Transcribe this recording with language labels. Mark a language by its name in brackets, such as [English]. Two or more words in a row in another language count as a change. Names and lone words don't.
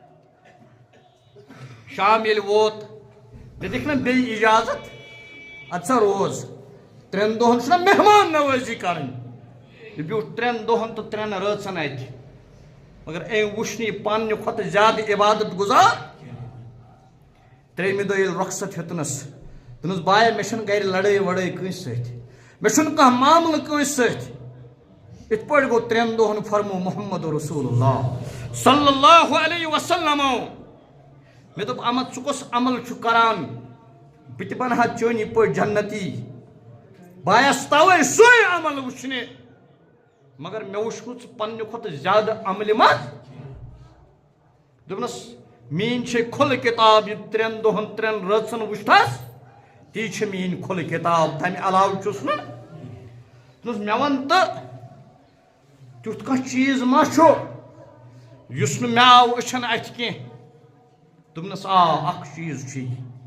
[Kashmiri] شام ییٚلہِ ووت مےٚ دِکھ نہ بیٚیہِ اِجازت اَدٕ سا روز 3 دۄہن چھُنہ مہمان نوٲزی کَرٕنۍ یہِ بیوٗٹھ 3 دۄہن تہٕ 3 رٲژن اَتہِ مگر أمۍ وٕچھ نہٕ یہِ پننہِ کھۄتہٕ زیادٕ عبادت گُزار 3مہِ دۄہ ییٚلہِ رۄخصت ہیوٚتنس دوٚپنس بایا مےٚ چھنہٕ گرِ لڑٲے وڑٲے کٲنٛسہِ سۭتۍ مےٚ چھُنہٕ کانٛہہ معاملہٕ کٲنٛسہِ سۭتۍ یِتھ پٲٹھۍ گوٚو 3 دۄہن فرمو [Arabic] محمد رسول اللہ صلی اللہ علیہ وسلم [Kashmiri] مےٚ دوٚپ اما ژٕ کُس عمل چھُ کران بہٕ تہِ بنہٕ ہا چٲنی پٲٹھۍ جنتی بایس تَوَے سُے عمل وٕچھنہِ مگر مےٚ وٕچھ نہٕ ژٕ پننہِ کھۄتہٕ زیادٕ عملہِ منٛز دوٚپنس میٲنۍ چھے کھُلہٕ کِتاب یہِ 3 دۄہن 3 رٲژن وٕچھتھس تی چھِ میٲنۍ کھُلہٕ کِتاب تمہِ علاوٕ چھُس نہٕ دوٚپنس مےٚ وَن تہٕ تیُتھ کانٛہہ چیٖز ما چھُ یُس نہٕ مےٚ آو أچھن اَتھِ کینٛہہ دوٚپنس آ اکھ چیٖز چھُ یہِ